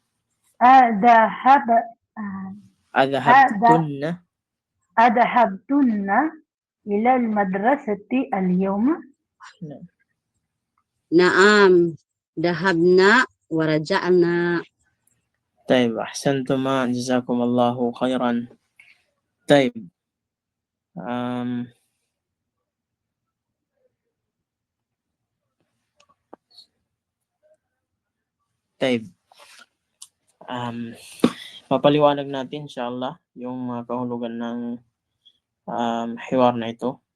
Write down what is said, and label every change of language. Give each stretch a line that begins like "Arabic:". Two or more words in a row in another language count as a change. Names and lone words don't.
Arabic: أذهبتن إلى المدرسة اليوم؟ نعم ذهبنا ورجعنا. طيب أحسنتما جزاكم الله خيرا.
Filipino: طيب papaliwanag natin inshallah yung kahulugan ng hiwar na ito.